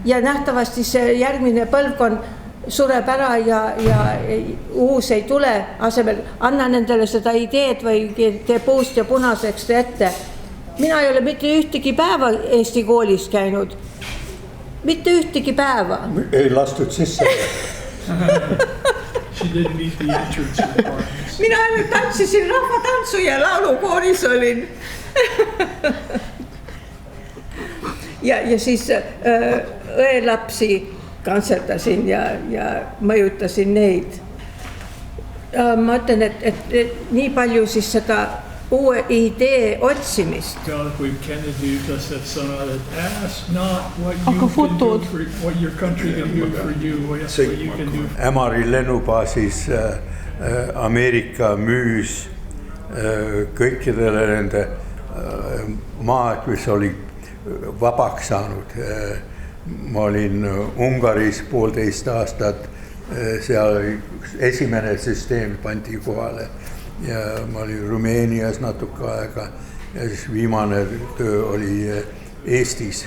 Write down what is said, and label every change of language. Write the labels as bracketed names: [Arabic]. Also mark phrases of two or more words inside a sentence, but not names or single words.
[Estonian] Ja nähtavasti see järgmine põlvkond sureb ära ja uus ei tule, asemel anna nendele seda ideed või tee puust ja punaseks ette. Mina ei ole mitte ühtegi päeva Eesti koolis käinud. Mitte ühtegi päeva. Ei lastud sisse. [English] She didn't meet the entrance requirements. [Estonian] Mina ainult tantsisin rahvatantsu ja laulukooris olin. ja siis õelapsi kantseldasin ja mõjutasin neid. Ma ütlen, et nii palju siis seda uue idee otsimist. Kui Kennedy ütles, et sõnad, et [English] ask not what you can do [Estonian] for, what your country can do for you, what you can do. Ämari lennubaasis Ameerika müüs kõikidele nende maad, mis oli vabaks saanud. Ma olin Ungaris 1,5 aastat, seal esimene süsteem pandi kohale ja ma olin Rumeenias natuke aega ja siis viimane töö oli Eestis.